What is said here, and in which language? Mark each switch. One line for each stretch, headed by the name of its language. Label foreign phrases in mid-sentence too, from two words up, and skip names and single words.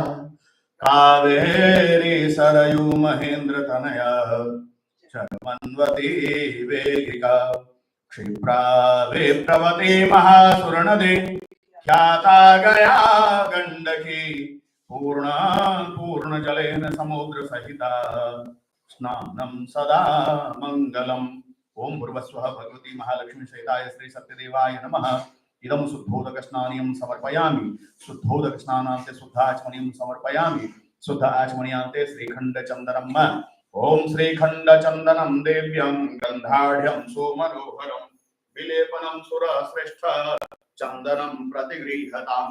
Sanskrit: કાવેરી સરયુ મહેન્દ્ર તનયા ચર્મન્વતી વેગિકા ક્ષિપ્રા વિપ્રવતી મહાસુરનદી ખ્યાતા ગયા ગંડકી પૂર્ણ જલેન સમુદ્ર સહિતા સ્નાનમ સદા મંગલમ. ओम भूर्भुवस्वः भगवती महालक्ष्मी सहिताय श्री सत्यदेवाय नमः. इदं शुद्धोदक स्नानियं समर्पयामि. शुद्धोदक स्नानान्ते शुद्धाचमनीयं समर्पयामि. शुद्ध आचमनीयान्ते श्रीखंड चंदनम. ओम श्रीखंड चंदनम देव्यं गंधाढ्यं सुमनोहरं विलेपनं सुरश्रेष्ठ चंदनं प्रतिगृह्यताम्.